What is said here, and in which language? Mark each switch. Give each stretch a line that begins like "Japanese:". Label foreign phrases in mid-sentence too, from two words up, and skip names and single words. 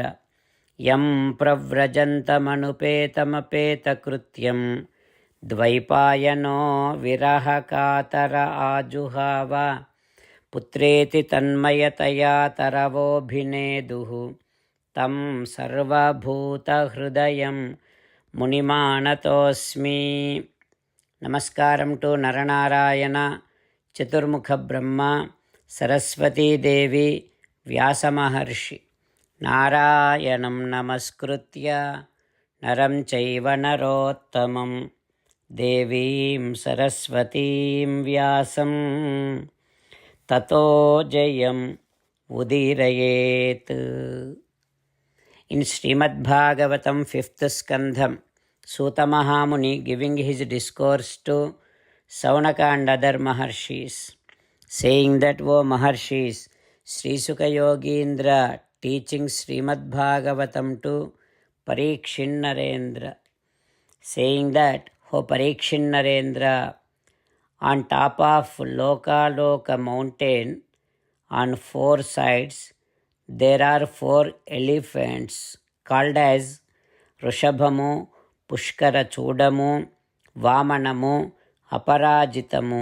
Sanskrit: ಯಂ ಪ್ರವ್ರಜಂತಮನುಪೇತಮಪೇತಕೃತ್ಯಂ ದ್ವೈಪಾಯನೋ ವಿರಹಕಾತರ ಆಜುಹಾವ ಪುತ್ರೇತಿ ತನ್ಮಯತಯಾ ತರವೋಭಿನೇದುಃ ತಂ ಸರ್ವಭೂತಹೃದಯಂ ಮುನಿಮಾನತೋಸ್ಮಿ. ನಮಸ್ಕಾರಂ ಟು ನರನಾರಾಯಣ, ಚತುರ್ಮುಖ ಬ್ರಹ್ಮ, ಸರಸ್ವತೀ ದೇವಿ, ವ್ಯಾಸಮಹರ್ಷಿ. ನಾರಾಯಣಂ ನಮಸ್ಕೃತ್ಯ ನರಂ ಚೈವ ನರೋತ್ತಮಂ ದೇವೀಂ ಸರಸ್ವತೀಂ ವ್ಯಾಸಂ ತತೋ ಜಯಂ ಉದೀರಯೇತ್.
English: In Srimad Bhagavatam 5th Skandham, Suta Mahamuni giving his discourse to Saunaka and other Maharshis, saying that, O Maharshis, Sri Sukha Yogindra teaching Srimad Bhagavatam to Parikshin Narendra, saying that, O Parikshin Narendra, on top of Lokaloka mountain, on four sides, there are four elephants called as Rushabhamu, Pushkara Chudamu, Vamanamu, Aparajitamu.